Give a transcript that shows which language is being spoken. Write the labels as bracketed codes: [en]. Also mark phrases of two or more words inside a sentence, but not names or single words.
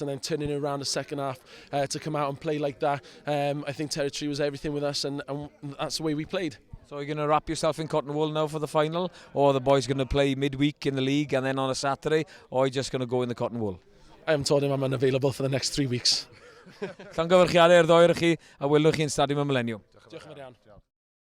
[en] And then turning it around the second half to come out and play like that, I think territory was everything with us, and that's the way we played. So you're going to wrap yourself in cotton wool now for the final, or are the boys going to play midweek in the league and then on a Saturday, or are you just going to go in the cotton wool? I haven't told him I'm unavailable for the next 3 weeks. [cy] Llongyfarchiadau i'r ddoi chi, a welwch chi'n Stadiwm y Millennium. Diolch yn fawr iawn.